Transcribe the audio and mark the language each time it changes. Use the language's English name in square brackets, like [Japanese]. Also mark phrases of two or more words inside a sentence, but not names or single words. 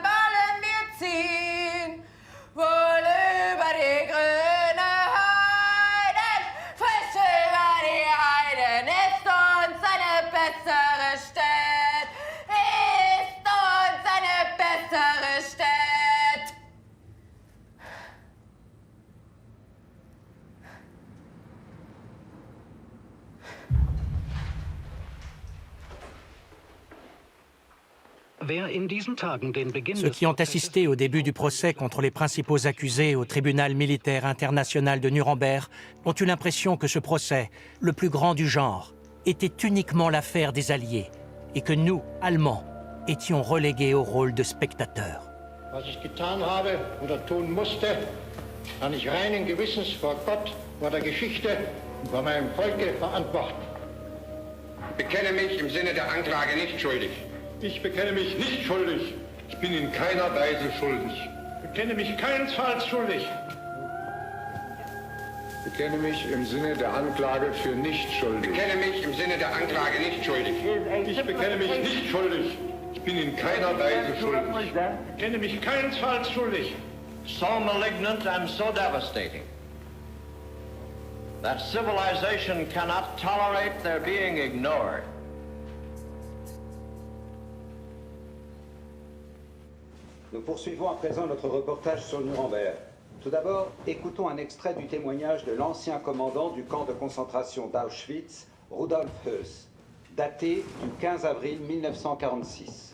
[German] wollen wir ziehen, wohl über die grüne Heiden, frisch über die Heiden, ist uns eine bessere Stadt, ist uns eine bessere Stadt. [French] Ceux qui ont assisté au début du procès contre les principaux accusés au tribunal militaire international de Nuremberg ont eu l'impression que ce procès, le plus grand du genre, était uniquement l'affaire des Alliés et que nous, Allemands, étions relégués au rôle de spectateurs. [German] Was ich getan habe oder tun musste, kann ich reinen Gewissens vor Gott, vor der Geschichte und vor meinem Volke verantworten. Ich bekenne mich im Sinne der Anklage nicht schuldig. Ich bekenne mich nicht schuldig. Ich bin in keiner Weise schuldig. Ich bekenne mich keinesfalls schuldig. Ich bekenne mich im Sinne der Anklage für nicht schuldig. Ich bekenne mich im Sinne der Anklage nicht schuldig. Ich bekenne mich nicht schuldig. Ich bin in keiner Weise schuldig. Ich bekenne mich keinesfalls schuldig. [English] So malignant and so devastating that civilization cannot tolerate their being ignored. [French] Nous poursuivons à présent notre reportage sur Nuremberg. Tout d'abord, écoutons un extrait du témoignage de l'ancien commandant du camp de concentration d'Auschwitz, Rudolf Höss, daté du 15 avril 1946.